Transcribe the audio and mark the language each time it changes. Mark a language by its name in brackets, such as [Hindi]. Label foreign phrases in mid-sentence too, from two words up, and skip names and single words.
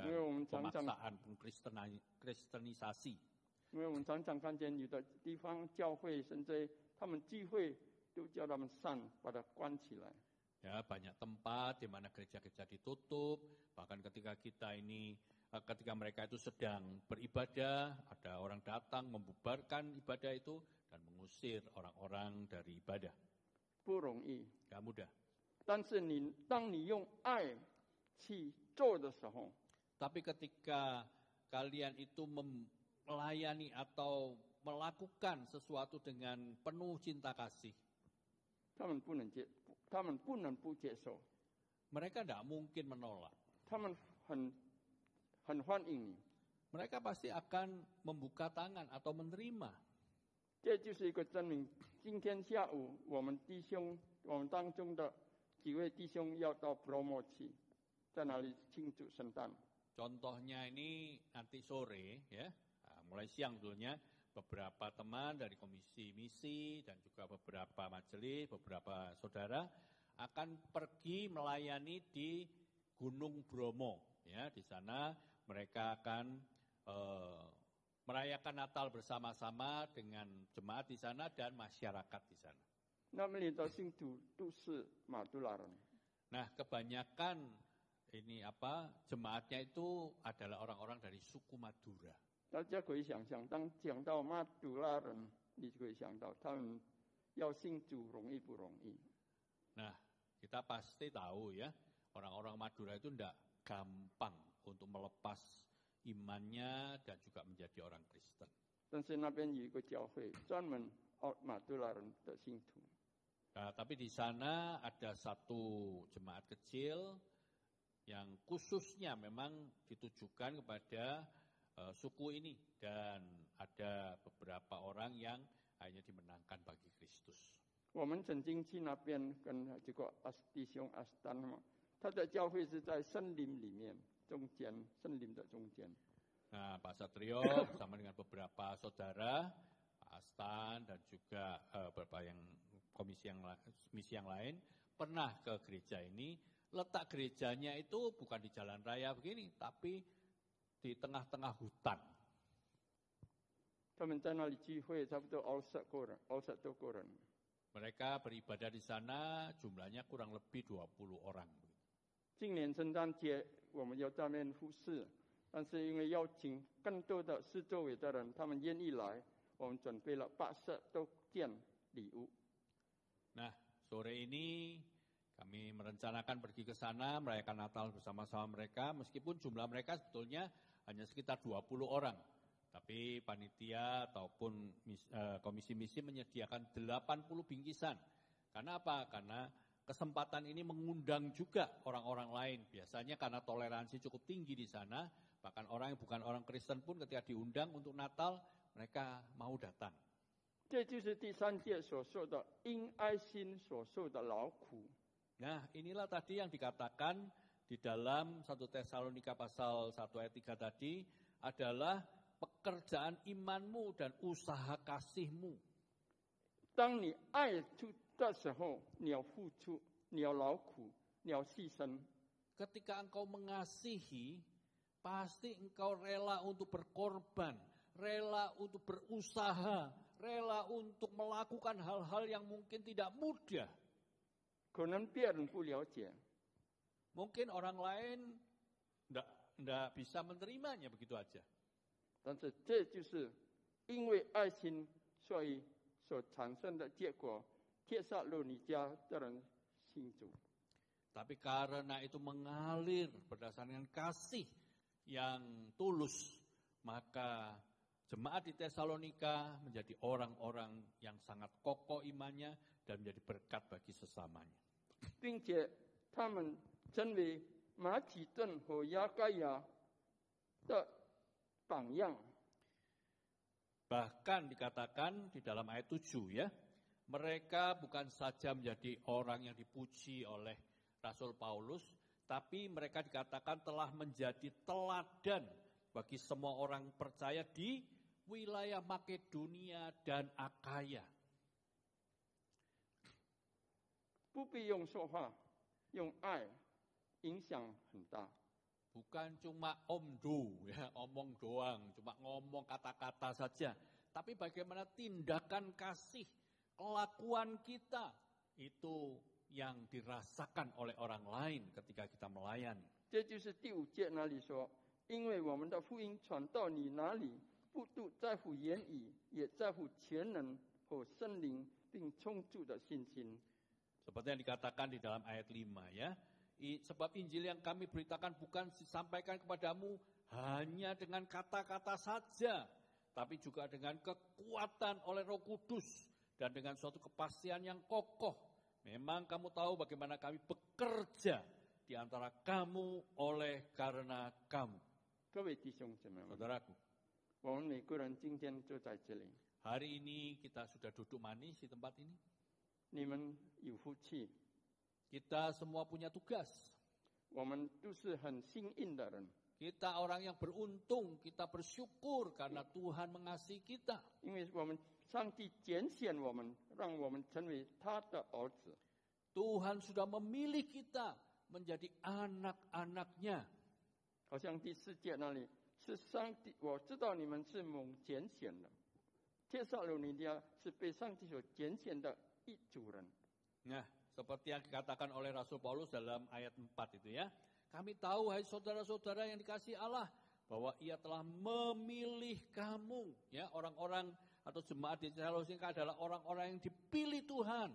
[Chinese] 因为我们常常 [Indonesian] pemaksaan kristenisasi. [Chinese] 因为我们常常看见有的地方教会甚至他们聚会都叫他们上，把它关起来。 [Indonesian] Ya, banyak tempat di mana gereja-gereja ditutup, bahkan ketika mereka itu sedang beribadah, ada orang datang membubarkan ibadah itu dan mengusir orang-orang dari ibadah. [Chinese] 不容易， [Indonesian] Gak mudah. [Chinese] 但是当你用爱去做的时候， [Indonesian] Tapi ketika kalian itu melayani atau melakukan sesuatu dengan penuh cinta kasih, [Chinese] 他们不能不接受， [Indonesian] mereka tidak mungkin menolak. [Chinese] 他们很欢迎你。 [Indonesian] Mereka pasti akan membuka tangan atau menerima. [Chinese] 这就是一个证明。今天下午我们当中的几位弟兄要到 Bromo 去，在那里庆祝圣诞。 [Indonesian] Contohnya ini nanti sore ya, mulai siang dulunya beberapa teman dari komisi misi dan juga beberapa majelis, beberapa saudara akan pergi melayani di Gunung Bromo. Ya, di sana mereka akan merayakan Natal bersama-sama dengan jemaat di sana dan masyarakat di sana. [Chinese] 那么里的信徒都是马杜拉人。 [Indonesian] Nah, kebanyakan jemaatnya itu adalah orang-orang dari suku Madura. [Chinese] 大家可以想象，当讲到马杜拉人，你就可以想到他们要信主容易不容易。 [Indonesian] Nah, kita pasti tahu ya, orang-orang Madura itu tidak gampang untuk melepas imannya dan juga menjadi orang Kristen. [Chinese] 但是那边有一个教会专门马杜拉人的信徒。 [Indonesian] Nah, tapi di sana ada satu jemaat kecil yang khususnya memang ditujukan kepada suku ini dan ada beberapa orang yang akhirnya dimenangkan bagi Kristus. [Chinese] 我们曾经去那边跟这个弟兄阿斯丹嘛，他的教会是在森林里面中间，森林的中间。 [Indonesian] Nah, Pak Satrio bersama dengan beberapa saudara, Pak Astan dan juga beberapa misi yang lain pernah ke gereja ini. Letak gerejanya itu bukan di jalan raya begini, tapi di tengah-tengah hutan. [Chinese] 他们在那里聚会，差不多20多人。 [Indonesian] Mereka beribadah di sana, jumlahnya kurang lebih 20 orang. [Chinese] 今年圣诞节我们要在那边服侍，但是因为邀请更多的四周围的人，他们愿意来，我们准备了80多件礼物。 [Indonesian] Nah, sore ini kami merencanakan pergi ke sana, merayakan Natal bersama-sama mereka, meskipun jumlah mereka sebetulnya hanya sekitar 20 orang. Tapi panitia ataupun komisi misi menyediakan 80 bingkisan. Karena apa? Karena kesempatan ini mengundang juga orang-orang lain. Biasanya karena toleransi cukup tinggi di sana, bahkan orang yang bukan orang Kristen pun ketika diundang untuk Natal, mereka mau datang. [Chinese] 这就是第3届所说的因爱心所受的劳苦。 [Indonesian] Nah, inilah tadi yang dikatakan di dalam 1 Tesalonika pasal 1 ayat 3 tadi adalah pekerjaan imanmu dan usaha kasihmu. [Chinese] 当你爱出的时候，你要付出，你要劳苦，你要牺牲。 [Indonesian] Ketika engkau mengasihi, pasti engkau rela untuk berkorban, rela untuk berusaha, rela untuk melakukan hal-hal yang mungkin tidak mudah. [Chinese] 可能别人不了解， [Indonesian] Mungkin orang lain tidak bisa menerimanya begitu aja. [Chinese] 但是这就是因为爱心，所以所产生的结果。帖撒罗尼迦的人信主， [Indonesian] Tapi karena itu mengalir berdasarkan kasih yang tulus, maka jemaat di Tesalonika menjadi orang-orang yang sangat kokoh imannya dan menjadi berkat bagi sesamanya. [Chinese] 并且他们成为马其顿和亚该亚的榜样。 [Indonesian] Bahkan dikatakan di dalam ayat 7 ya, mereka bukan saja menjadi orang yang dipuji oleh Rasul Paulus, tapi mereka dikatakan telah menjadi teladan bagi semua orang percaya di wilayah Makedonia dan Akaya. [Chinese] 不必用说话，用爱影响很大。 [Indonesian] Bukan cuma omdu, ya, omong doang, cuma ngomong kata-kata saja. Tapi bagaimana tindakan kasih, kelakuan kita, itu yang dirasakan oleh orang lain ketika kita melayani. [Chinese] 这就是第5节那里说，因为我们的福音传到你那里，不独在乎言语，也在乎全能和圣灵，并充足的信心。 [Indonesian] Seperti yang dikatakan di dalam ayat 5 ya. Sebab Injil yang kami beritakan bukan disampaikan kepadamu hanya dengan kata-kata saja, tapi juga dengan kekuatan oleh Roh Kudus dan dengan suatu kepastian yang kokoh. Memang kamu tahu bagaimana kami bekerja di antara kamu oleh karena kamu. [Chinese] 各位弟兄姊妹们， [Indonesian] Saudaraku, [Chinese] 我们每个人今天就在这里， [Indonesian] hari ini kita sudah duduk manis di tempat ini. [Chinese] 你们有福气， [Indonesian] Kita semua punya tugas. [Chinese] 我们都是很幸运的人， [Indonesian] Kita orang yang beruntung, kita bersyukur karena Tuhan mengasihi kita. [Chinese] 因为我们上帝拣选我们，让我们成为他的儿子。 [Indonesian] Tuhan sudah memilih kita menjadi anak-anaknya. [Chinese] 好像第4节那里是上帝，我知道你们是蒙拣选的，帖撒罗尼迦是被上帝所拣选的一族人。 [Indonesian] Nah, seperti yang dikatakan oleh Rasul Paulus dalam ayat 4 itu ya. Kami tahu, hai saudara-saudara yang dikasihi Allah, bahwa Ia telah memilih kamu, ya, orang-orang atau jemaat di Tesalonika adalah orang-orang yang dipilih Tuhan.